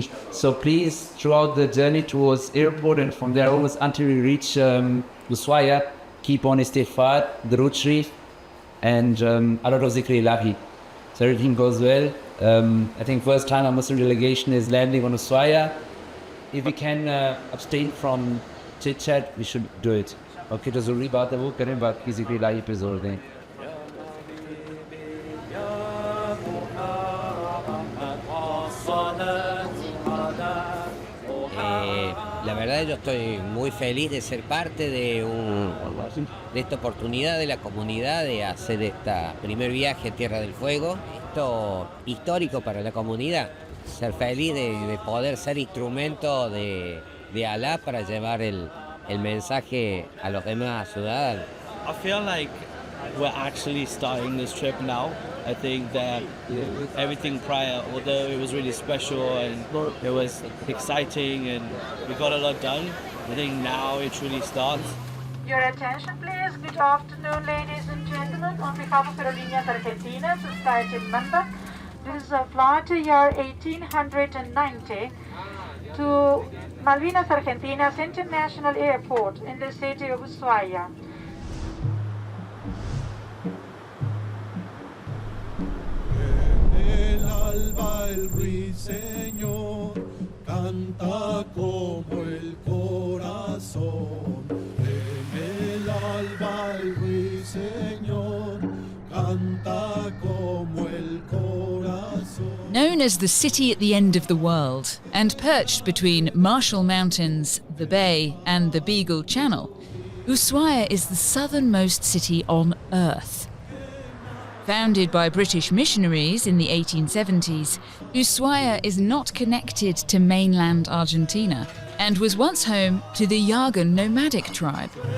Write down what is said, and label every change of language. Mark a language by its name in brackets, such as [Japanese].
[English] So please, throughout the journey towards airport and from there always until we reach Ushuaia, keep on istighfar, Durud Sharif, and a lot of zikr ilahi. So everything goes well. I think first time a Muslim delegation is landing on Ushuaia. If we can abstain from chit chat, we should do it. [Hindi] Okay, तो ज़रूरी बात है वो करें, बाकी zikr ilahi पे जोर दें. [Spanish] La verdad yo estoy muy feliz de ser parte de esta oportunidad de la comunidad de hacer este primer viaje a Tierra del Fuego. Esto histórico para la comunidad, ser feliz de poder ser instrumento de Alá para llevar el mensaje a los demás ciudadanos. [English] I feel like we're actually starting this trip now. I think that everything prior, although it was really special and it was exciting and we got a lot done, I think now it truly starts. Your attention please. Good afternoon, ladies and gentlemen. On behalf of Aerolíneas Argentinas, society member, this is a flight year 1890 to Malvinas Argentinas International Airport in the city of Ushuaia. [Spanish] El alba el ruiseñor canta como el corazón. En el alba el ruiseñor canta como el corazón. [English] Known as the city at the end of the world, and perched between Marshall Mountains, the Bay, and the Beagle Channel, Ushuaia is the southernmost city on Earth. Founded by British missionaries in the 1870s, Ushuaia is not connected to mainland Argentina and was once home to the Yagan nomadic tribe.